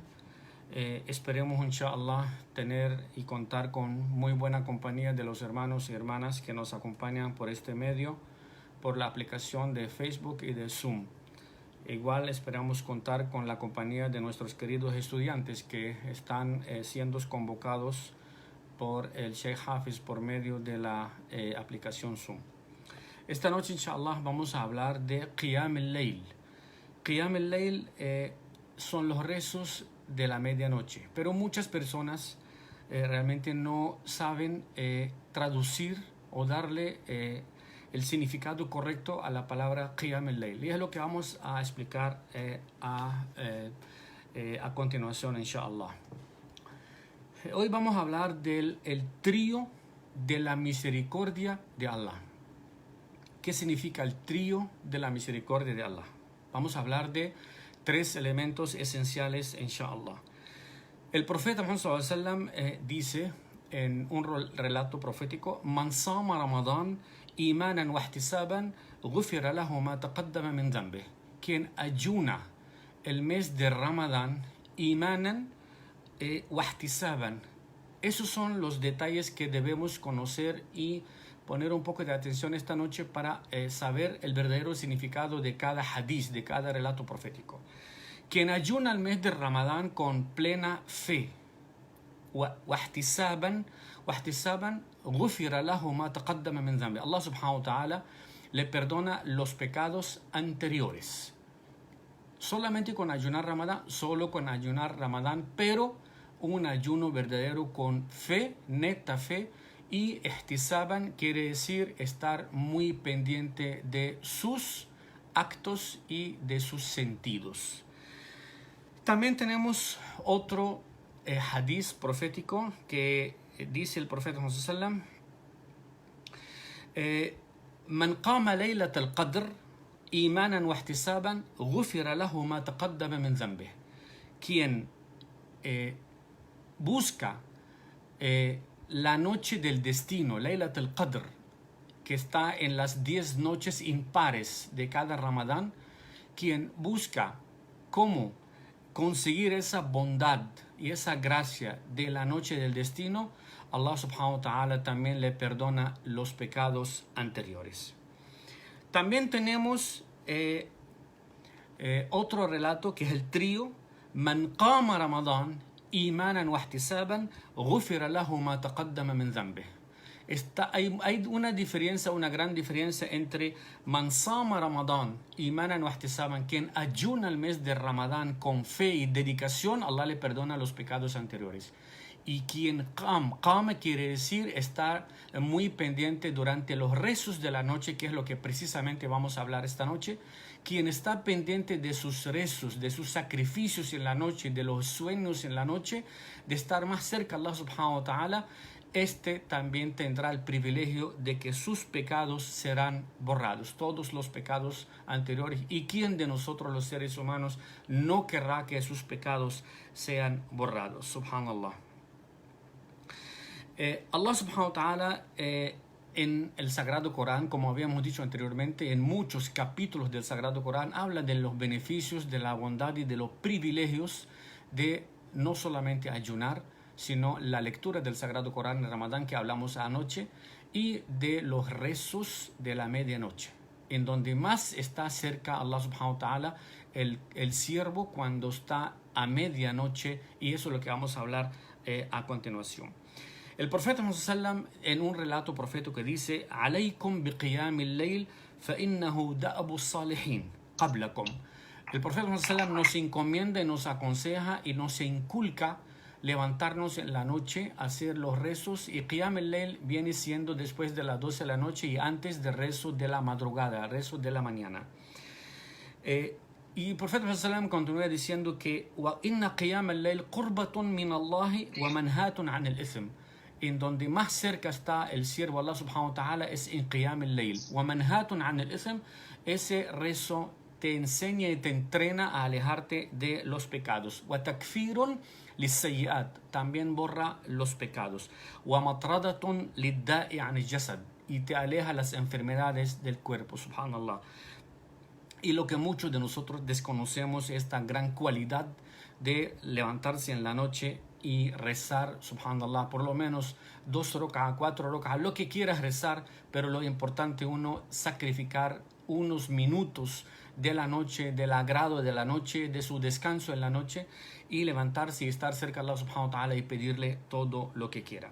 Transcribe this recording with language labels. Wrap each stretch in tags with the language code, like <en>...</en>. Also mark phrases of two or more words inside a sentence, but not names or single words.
<es>Esperemos, inshallah, tener y contar con muy buena compañía de los hermanos y hermanas que nos acompañan por este medio, por la aplicación de Facebook y de Zoom. Igual esperamos contar con la compañía de nuestros queridos estudiantes que están siendo convocados por el Sheikh Hafiz por medio de la aplicación Zoom. Esta noche, inshallah, vamos a hablar de</es> <ar>قيام الليل. قيام الليل</ar> <es>son los rezos de la medianoche, pero muchas personas realmente no saben traducir o darle el significado correcto a la palabra</es> <ar>قيام الليل,</ar> <es>y es lo que vamos a explicar a continuación, inshallah. Hoy vamos a hablar del trío de la misericordia de Allah. ¿Qué significa el trío de la misericordia de Allah? Vamos a hablar de tres elementos esenciales, inshallah. El profeta Muhammad</es> <ar>صلى الله عليه وسلم</ar> <es>dice en un relato profético:</es> <ar>من صام رمضان إيمانا واحتسابا غفر له ما تقدم من ذنبه.</ar> <es>Quien ayuna el mes de Ramadán</es> <ar>إيمانا واحتسابا.</ar> <es>Esos son los detalles que debemos conocer y poner un poco de atención esta noche para saber el verdadero significado de cada hadith, de cada relato profético. Quien ayuna el mes de Ramadán con plena fe,</es> <ar>واحتسابا غفر له ما تقدم من ذنبه.</ar> <es>Allah</es> <ar>سبحانه وتعالى</ar> <es>le perdona los pecados anteriores. Solamente con ayunar Ramadán, solo con ayunar Ramadán, pero un ayuno verdadero con fe, neta fe. Y ihtisaban quiere decir estar muy pendiente de sus actos y de sus sentidos. También tenemos otro hadith profético que dice el profeta Muhammad</es> <ar>صلى الله عليه وسلم: من قام ليلة القدر إيمانا واحتسابا غفر له ما تقدم من ذنبه.</ar> <es>Quien busca la noche del destino,</es> <ar>ليلة القدر,</ar> <es>que está en las 10 noches impares de cada Ramadán, quien busca cómo conseguir esa bondad y esa gracia de la noche del destino, Allah</es> <ar>سبحانه وتعالى</ar> <es>también le perdona los pecados anteriores. También tenemos otro relato que es el trío:</es> <ar>من قام رمضان إيمانا واحتسابا غفر له ما تقدم من ذنبه.</ar> <es>Hay una diferencia, una gran diferencia entre</es> <ar>من صام رمضان إيمانا واحتسابا,</ar> <es>quien ayuna el mes de Ramadán con fe y dedicación, Allah le perdona los pecados anteriores. Y quien qama quiere decir estar muy pendiente durante los rezos de la noche, que es lo que precisamente vamos a hablar esta noche. Quien está pendiente de sus rezos, de sus sacrificios en la noche, de los sueños en la noche, de estar más cerca a Allah</es> <ar>سبحانه وتعالى,</ar> <es>este también tendrá el privilegio de que sus pecados serán borrados, todos los pecados anteriores. ¿Y quién de nosotros los seres humanos no querrá que sus pecados sean borrados? Subhanallah. Allah</es> <ar>سبحانه وتعالى</ar> <es>en el Sagrado Corán, como habíamos dicho anteriormente, en muchos capítulos del Sagrado Corán habla de los beneficios, de la bondad y de los privilegios de no solamente ayunar, sino la lectura del Sagrado Corán en Ramadán que hablamos anoche, y de los rezos de la medianoche, en donde más está cerca Allah</es> <ar>سبحانه وتعالى</ar> <es>el siervo cuando está a medianoche, y eso es lo que vamos a hablar a continuación. El profeta Muhammad</es> <ar>صلى الله عليه وسلم</ar> <es>en un relato profético que dice:</es> <ar>عليكم بقيام الليل فإنه دأب الصالحين قبلكم.</ar> <es>El profeta Muhammad</es> <ar>صلى الله عليه وسلم</ar> <es>nos encomienda, nos aconseja y nos inculca levantarnos en la noche, hacer los rezos, y</es> <ar>قيام الليل</ar> <es>viene siendo después de las 12 de la noche y antes del rezo de la madrugada, rezo de la mañana. Y el profeta Muhammad</es> <ar>صلى الله عليه وسلم</ar> <es>continúa diciendo que</es> <ar>وإن قيام الليل قربة من الله ومنهاة عن الإثم.</ar> <es>en donde más cerca está el siervo Allah</es> <ar>سبحانه وتعالى</ar> <es>es en</es> <ar>قيام الليل. وَمَنْهَاتٌ عَنِ الْإِثْمِ.</ar> <es>Ese rezo te enseña y te entrena a alejarte de los pecados.</es> <ar>وَتَكْفِيرٌ لِلسَّيِّئَاتِ.</ar> <es>También borra los pecados.</es> <ar>وَمَطْرَدَةٌ لِلدَّاءِ عَنِ الْجَسَدِ.</ar> <es>Y te aleja las enfermedades del cuerpo. Subhanallah. Y lo que muchos de nosotros desconocemos es esta gran cualidad de levantarse en la noche y rezar, subhanallah, por lo menos 2 rok'ah, 4 rok'ah, lo que quieras rezar, pero lo importante uno sacrificar unos minutos de la noche, del agrado de la noche, de su descanso en la noche, y levantarse y estar cerca de Allah</es> <ar>سبحانه وتعالى</ar> <es>y pedirle todo lo que quiera.</es>